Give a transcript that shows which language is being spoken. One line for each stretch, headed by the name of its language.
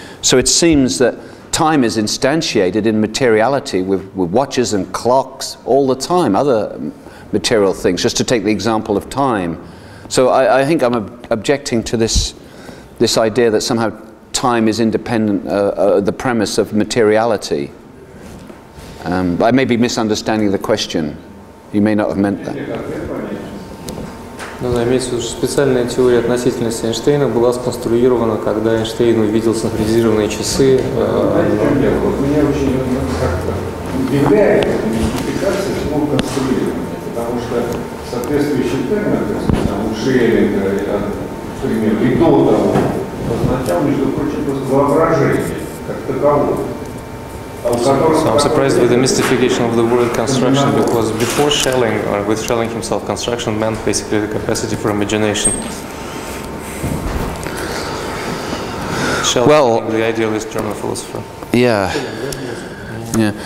English: So it seems that time is instantiated in materiality with watches and clocks all the time, other material things, just to take the example of time. So I think I'm objecting to this idea that somehow time is independent, the premise of materiality. I may be misunderstanding the question. You may not have meant that.
Russian: Ну, имеется в виду, что специальная теория относительности Эйнштейна была сконструирована, когда Эйнштейн увидел синхронизированные часы. Меня очень как-то удивляет мистификация всего конструирования, потому что соответствующий термин, у Шеллинга, например, и до того, означал, между прочим, просто воображение как таковое.
English: So I'm surprised with the mystification of the word construction, because before Schelling, or with Schelling himself, construction meant basically the capacity for imagination. Schelling, the idealist German philosopher. Yeah. Yeah.